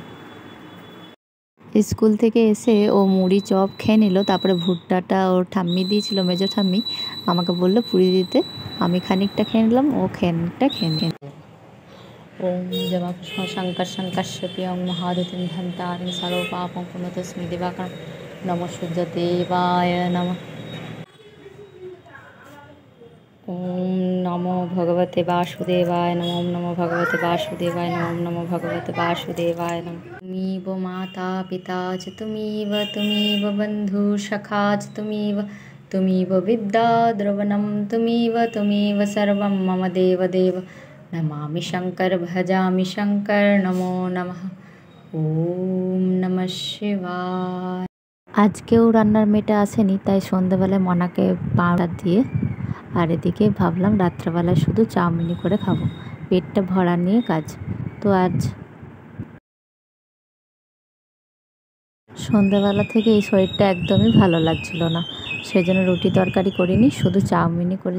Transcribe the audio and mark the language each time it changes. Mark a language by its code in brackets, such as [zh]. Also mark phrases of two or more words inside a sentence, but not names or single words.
[bn] স্কুল থেকে এসে ও মুড়ি চপ খেয়ে নিল, তারপরে ভুট্টাটা ওর ঠাম্মি দিয়েছিল, মেজো ঠাম্মি আমাকে বললো পুরি দিতে। আমি খানিকটা খেয়ে নিলাম, ও খানিকটা খেয়ে নিল। [sa] ওম জবা পুষ্প শঙ্কর শঙ্কর্ষপি ওং মহাদতিম ধন্তারিং সর্বপাপং পুনতস্মি দিবাকর নম সূর্য দেবায় নমঃ। ওম নমো ভগবতে বাসুদেবায় নমঃ। ওম নমো ভগবতে বাসুদেবায় নমঃ। ওম নমো ভগবতে বাসুদেবায় নমঃ। তুমিব মাতা পিতা চ তুমিব বন্ধু সখা চ তুমিব বিদ্যা দ্রবণম তুমিব সর্বম মম দেব দেব নমামি শঙ্কর ভজামি শঙ্কর নমো নমঃ। ওম নমঃ শিবায়। [bn] আজকেও রান্নার মেয়েটা আসেনি, তাই সন্ধ্যেবেলায় মনাকে পাউডার দিয়ে আর এদিকে ভাবলাম রাত্রেবেলায় শুধু চাউমিনই করে খাবো, পেটটা ভরা নিয়ে কাজ। তো আজ সন্ধ্যাবেলা থেকে এই শরীরটা একদমই ভালো লাগছিল না, সেই জন্য রুটি তরকারি করিনি, শুধু চাউমিনই করে।